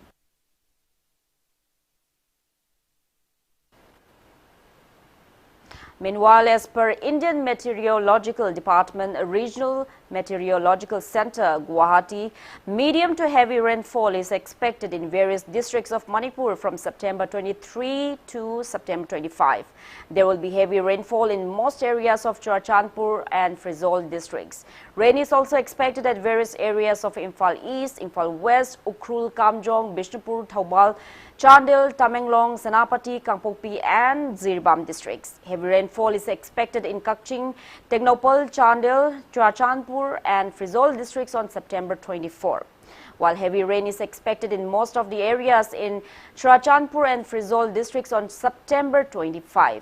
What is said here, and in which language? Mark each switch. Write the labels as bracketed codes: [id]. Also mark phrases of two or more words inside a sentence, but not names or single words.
[en] Meanwhile, as per Indian Meteorological Department Regional Meteorological Center, Guwahati, medium to heavy rainfall is expected in various districts of Manipur from September 23 to September 25. There will be heavy rainfall in most areas of Churachandpur and Frizzol districts. Rain is also expected at various areas of Imphal East, Imphal West, Ukhrul, Kamjong, Bishnupur, Thaubal, Chandil, Tamenglong, Senapati, Kangpokpi and Ziribam districts. Heavy rainfall is expected in Kakching, Technopal, Chandil, Churachandpur and Frizzol districts on September 24. While heavy rain is expected in most of the areas in Churachandpur and Frizzol districts on September 25.